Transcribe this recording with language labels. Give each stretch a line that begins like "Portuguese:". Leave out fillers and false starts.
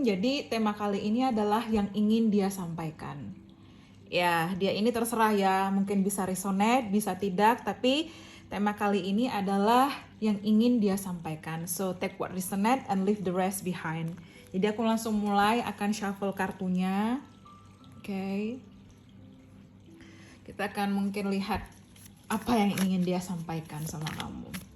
Indonesian: Jadi tema kali ini adalah yang ingin dia sampaikan. Ya, dia ini terserah ya, mungkin bisa resonate, bisa tidak, tapi tema kali ini adalah yang ingin dia sampaikan.
English: So, take what resonate and leave the rest behind.
Indonesian: Jadi aku langsung mulai akan shuffle kartunya. Oke. Kita akan mungkin lihat apa yang ingin dia sampaikan sama kamu.